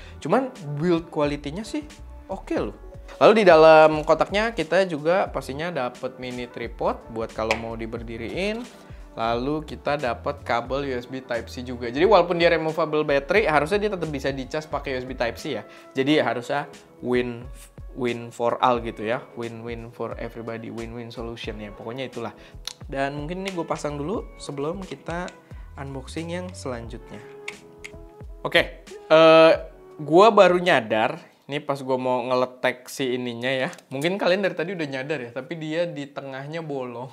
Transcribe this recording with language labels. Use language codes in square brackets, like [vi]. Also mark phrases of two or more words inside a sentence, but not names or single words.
[id] Cuman [en] build quality- [id] nya sih oke loh. Lalu di dalam kotaknya kita juga pastinya dapat [en] mini tripod [id] buat kalau mau diberdiriin. Lalu kita dapat kabel USB Type-C juga. Jadi walaupun dia [en] removable battery, [id] harusnya dia tetap bisa dicas pakai USB Type-C ya. Jadi harusnya [en] win for all [id] gitu ya. [en] Win-win for everybody, win-win solution ya. [id] Pokoknya itulah. Dan mungkin ini gue pasang dulu sebelum kita unboxing yang selanjutnya. Oke, gue baru nyadar, ini pas gue mau ngeletek si ininya ya. Mungkin kalian dari tadi udah nyadar ya, tapi dia di tengahnya bolong.